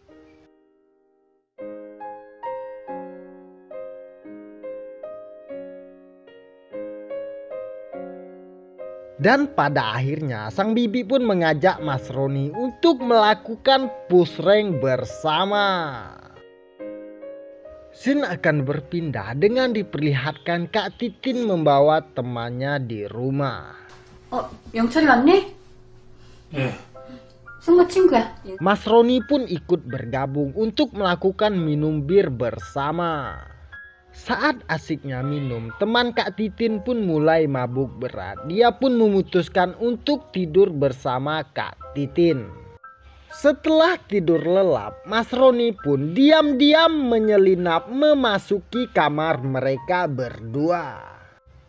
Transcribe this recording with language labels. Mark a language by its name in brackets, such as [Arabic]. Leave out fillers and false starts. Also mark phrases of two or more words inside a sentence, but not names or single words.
[Indonesian] Dan pada akhirnya sang bibi pun mengajak Mas Roni untuk melakukan [English] push rank [Indonesian] bersama. Scene akan berpindah dengan diperlihatkan Kak Titin membawa temannya di rumah. [Korean] 영철이 왔니? 예. 승구 친구야. [Indonesian] Mas Roni pun ikut bergabung untuk melakukan minum bir bersama. Saat asiknya minum, teman Kak Titin pun mulai mabuk berat. Dia pun memutuskan untuk tidur bersama Kak Titin. Setelah tidur lelap, Mas Roni pun diam-diam menyelinap memasuki kamar mereka berdua.